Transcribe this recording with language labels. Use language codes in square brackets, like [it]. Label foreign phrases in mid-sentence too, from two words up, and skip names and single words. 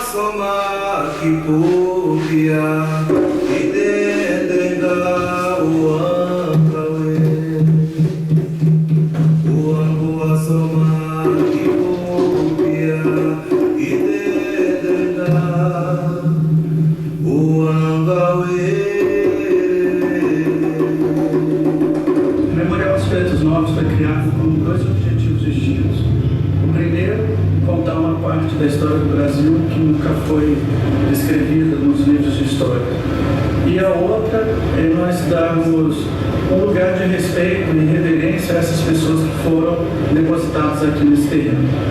[pt] soma kipupia idendenda uangawe uangua soma kipupia idendenda uangawe. O Memorial dos Feitos Novos foi criado com dois objetivos distintos. O primeiro, contar uma parte da história do Brasil que nunca foi descrevida nos livros de história. E a outra é nós darmos um lugar de respeito e reverência a essas pessoas que foram depositadas aqui nesse terreno.